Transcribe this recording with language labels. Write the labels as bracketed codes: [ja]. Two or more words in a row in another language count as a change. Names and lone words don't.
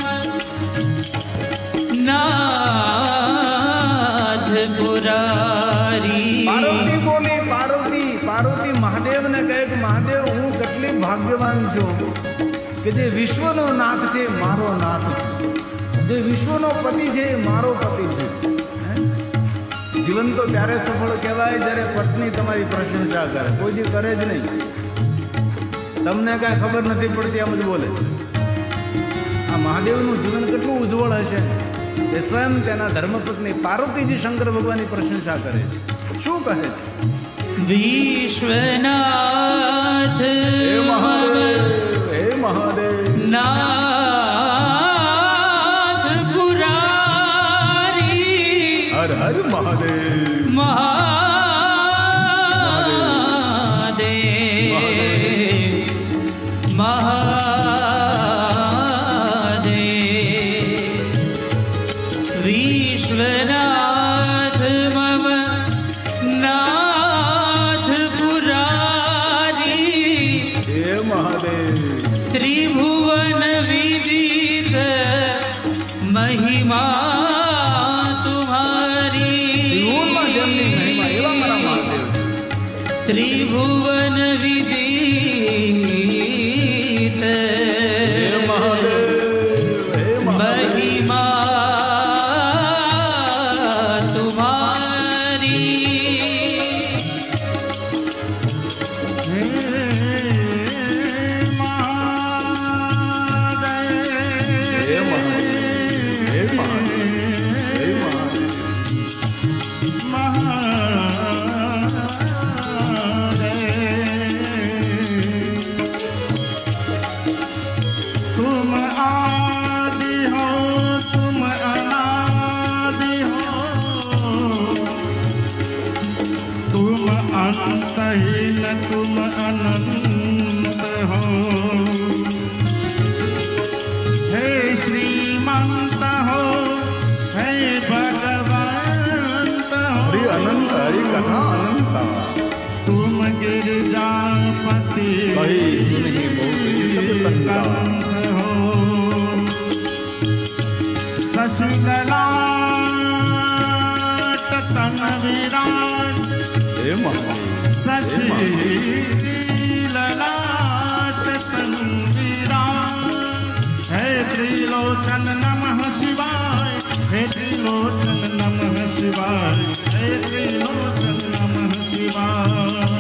[hi] नाथ पुरारी। [gu] પાર્વતી બોલી પાર્વતી પાર્વતી મહાદેવ ને કહે કે મહાદેવ હું કેટલી ભાગ્યવાન છું કે જે વિશ્વનો નાથ છે મારો નાથ છે, જે વિશ્વનો પતિ છે મારો પતિ છે। જીવન તો ત્યારે સફળ કહેવાય જ્યારે પત્ની તમારી પ્રશંસા કરે, કોઈ દી કરે જ નહીં, તમને કાંઈ ખબર નથી પડતી એમ જ બોલે। આ મહાદેવનું જીવન કેટલું ઉજ્જવળ હશે એ સ્વયં તેના ધર્મપત્ની પાર્વતીજી શંકર ભગવાનની પ્રશંસા કરે છે। શું કહે છે? [hi] विश्वनाथ [gu] હે મહાદેવ હે મહાદેવ [hi] नाथ पुरारी, [gu] હર હર મહાદેવ [hi] महादेव महादेव। विश्वनाथ मम नाथ पुरारी, [gu] હે મહાદેવ [hi] त्रिभुवन विदित महिमा तुम्हारी। [gu] ત્રિભુવનમાં જેમની મહિમા એવા મારા મહાદેવ છે। [hi] त्रिभुवन विदित [gu] હે મહાદેવ હે મહાદેવ [hi] महिमा तुम्हारी। [gu] હે મહાદેવ હે મહાદેવ હે મહાદેવ [hi] तुम आदि हो तुम अनादि हो, तुम अंतहीन तुम अनंत हो। हे श्रीमंत हो हे भगवंत હરિ हो, अनंत हरि कथा अनंता तुम गिरजापति कही सुनही बहु सब संता। कंठ हो। शशिललाट तन विराट, [gu] હે મહાદેવ [hi] शशिललाट तन विराट। हे त्रिलोचन नमः शिवाय, हे त्रिलोचन नमः शिवाय, हे त्रिलोचन नमः शिवाय।